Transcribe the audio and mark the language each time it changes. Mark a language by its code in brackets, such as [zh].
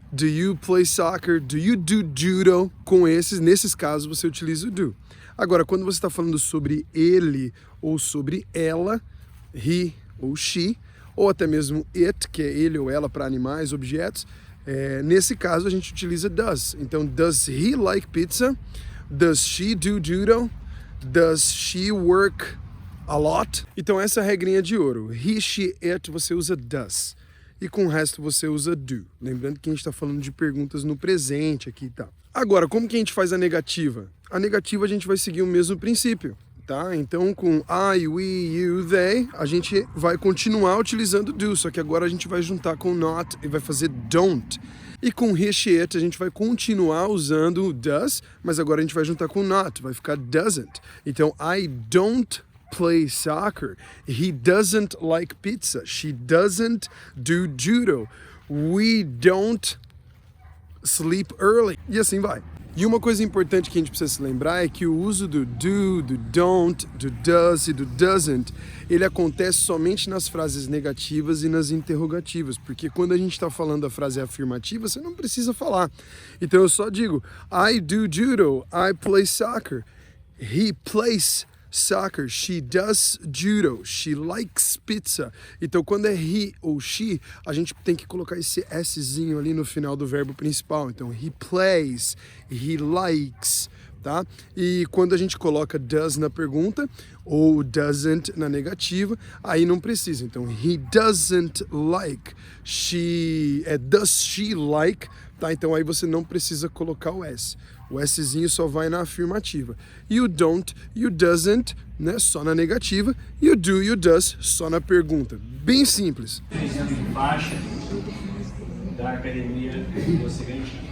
[en] Do you play soccer? Do you do judo? [pt] Nesses casos, você utiliza o do. Agora, quando você está falando sobre ele ou sobre ela, he ou she, ou até mesmo it, que é ele ou ela para animais, objetos, nesse caso a gente utiliza does. [en] Então, does he like pizza? Does she do judo? Does she work a lot? [pt] Então essa é a regrinha de ouro. He, she, it, você usa does. E com o resto você usa do. Lembrando que a gente está falando de perguntas no presente aqui e tal. Agora, como que a gente faz a negativa? A negativa a gente vai seguir o mesmo princípio, tá? Então com I, we, you, they, a gente vai continuar utilizando do, só que agora a gente vai juntar com not e vai fazer don't. E com he, she, it, a gente vai continuar usando does, mas agora a gente vai juntar com not, vai ficar doesn't. [en] Então, I don't play soccer. He doesn't like pizza. She doesn't do judo. We don't sleep early. [pt] E assim vai. E uma coisa importante que a gente precisa se lembrar é que o uso do do don't, do does e do doesn't, ele acontece somente nas frases negativas e nas interrogativas, porque quando a gente está falando a frase afirmativa, você não precisa falar. Então eu só digo, [en] I do judo, I play soccer, he plays soccer, she does judo, she likes pizza. [pt] Então quando é he ou she, a gente tem que colocar esse szinho ali no final do verbo principal. [en] Então he plays, he likes, tá? [pt] E quando a gente coloca does na pergunta ou doesn't na negativa, aí não precisa. [en] Então he doesn't like, does she like, tá? [pt] Então aí você não precisa colocar o s. O szinho só vai na afirmativa. E o don't e o doesn't, né, só na negativa. E o do e o does só na pergunta. Bem simples. Exemplo de faixa da academia que você ganha.